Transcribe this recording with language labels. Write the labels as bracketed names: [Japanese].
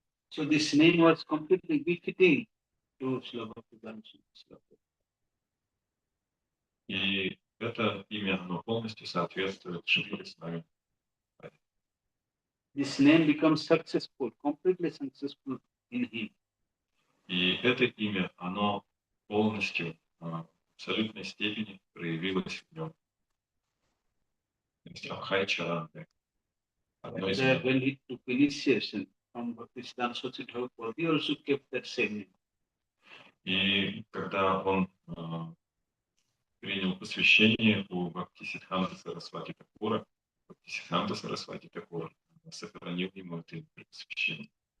[English] So this name was completely befitting to Srila Bhaktivedanta Swami. [Russian] И это имя, оно полностью соответствует Шриле Свами. [English] This name becomes successful, completely successful in him. [Russian] И это имя, оно полностью, в абсолютной степени проявилось в нем. То есть Абхай Чаран. Одно из [English] That [Russian] имен. [English] when he took initiation from Bhaktisiddhanta Saraswati Thakur, he also kept that same name. [Russian] И когда он принял посвящение у Бхактисиддханты Сарасвати Такура, Бхактисиддханта Сарасвати Такур сохранил ему это имя при посвящении.